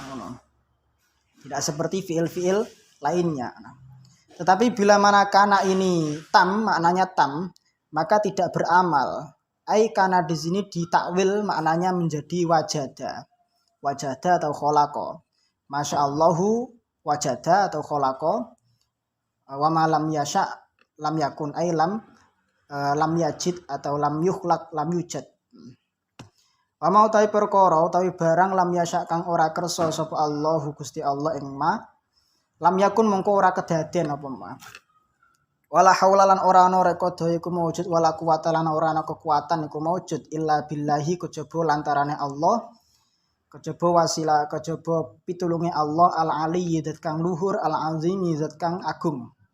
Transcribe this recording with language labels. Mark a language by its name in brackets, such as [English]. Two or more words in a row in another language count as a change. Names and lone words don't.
[Indonesian] Tidak seperti fi'il-fi'il lainnya. Tetapi bila mana kana ini tam, maknanya tam, maka tidak beramal. [Arabic] أي كان [Indonesian] di sini ditakwil maknanya menjadi wajada. Wajada atau kholaqa. [Arabic] ما شاء الله وجد [Indonesian] atau kholaqa. [Arabic] وما لم يشأ لم يكن أي لم يجد atau لم يخلق لم يوجد. وما [Javanese] utawi perkara utawi barang [Arabic] لم يشأ [Javanese] kang ora kersa sapa Allahu Gusti Allah ing [Arabic] ما لم يكن [Javanese] mongko ora kedaden apa ma. [Arabic] ولا حول [Javanese] lan ora ana rekodo iku maujud [Arabic] ولا قوة [Javanese] lan ora ana kekuatan iku maujud [Arabic] إلا بالله [Javanese] kejaba lantarane Allah kejaba wasilah kejaba pitulunge Allah [Arabic] العلي [Javanese] zat kang luhur [Arabic] العظيم [Javanese] zat kang agung.